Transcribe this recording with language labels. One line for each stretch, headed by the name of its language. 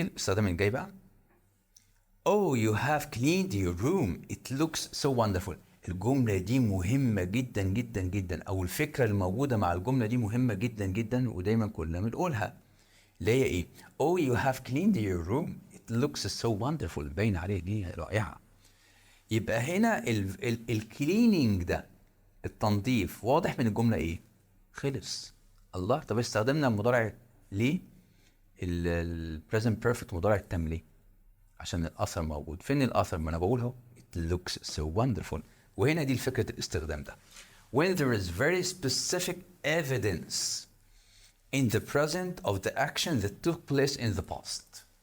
Arabic: الاستخدام الجاي بقى
English: Oh you have cleaned your room it looks so wonderful.
Arabic: الجملة دي مهمة جدا جدا جدا، أو الفكرة الموجودة مع الجملة دي مهمة جدا جدا، ودايما كلنا بنقولها اللي هي إيه؟
English: Oh you have cleaned your room it looks so wonderful.
Arabic: باين عليه دي رائعة. يبقى هنا الكليننج ده التنظيف واضح من الجملة إيه؟ خلص. الله. طب استخدمنا المضارع ليه؟ البريزنت بيرفكت مضارع التام ليه؟ عشان الاثر موجود. فين الاثر؟ ما انا بقول اهو
English: it looks so wonderful.
Arabic: وهنا دي فكره الاستخدام ده.
English: when there is very specific evidence in the present of the action that took place in the past.